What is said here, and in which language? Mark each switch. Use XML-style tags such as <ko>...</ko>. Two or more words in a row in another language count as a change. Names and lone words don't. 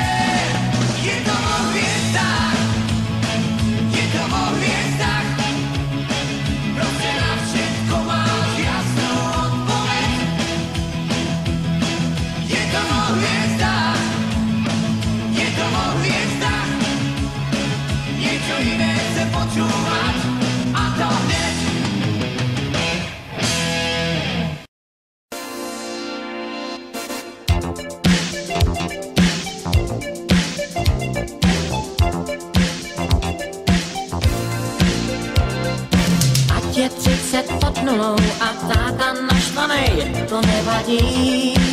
<sk>Je to vo hviezdách, je to vo hviezdách, proste na všetko máš jasnú odpoveď. Je to vo hviezdách, je to vo hviezdách, niečo iné chcem počúvať, a to hneď.</sk> <cs>Ať je 30 pod nulou a táta naštvanej, to nevadí.</cs>